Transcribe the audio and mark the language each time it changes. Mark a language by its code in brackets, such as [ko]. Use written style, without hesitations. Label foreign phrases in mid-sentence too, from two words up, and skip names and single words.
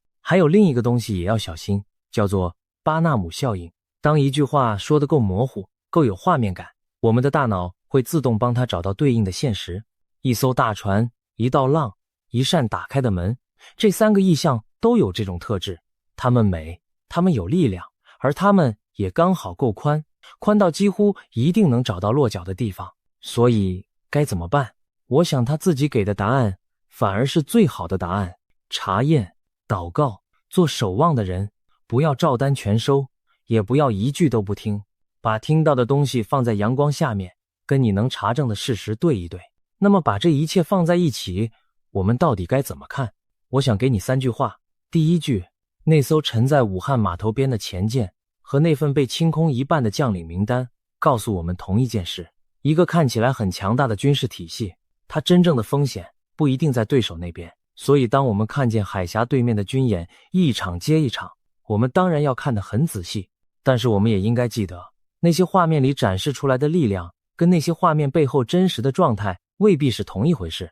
[zh] 還有另一個東西也要小心，叫做巴納姆效應。當一句話說得夠模糊，夠有畫面感，我們的大腦會自動幫它找到對應的現實。一艘大船，一道浪，一扇打開的門，這三個意象都有這種特質。它們美，它們有力量，而它們也剛好夠寬，寬到幾乎一定能找到落腳的地方。所以該怎麼辦？我想他自己給的答案反而是最好的答案。查驗、禱告，做守望的人，不要照单全收，也不要一句都不聽，把听到的東西放在陽光下面，跟你能查證的事實對一對。那麼把這一切放在一起，我們到底該怎麼看？我想給你3句話。第一句，那艘沉在武漢碼頭邊的潛艦和那份被清空一半的將領名單告訴我們同一件事，一個看起來很強大的軍事體系，它真正的風險不一定在对手那邊。所以当我們看見海峽對面的軍演一場接一場，我們當然要看得很仔細，但是我們也應該記得，那些畫面裡展示出來的力量跟那些畫面背後真實的狀態未必是同一回事。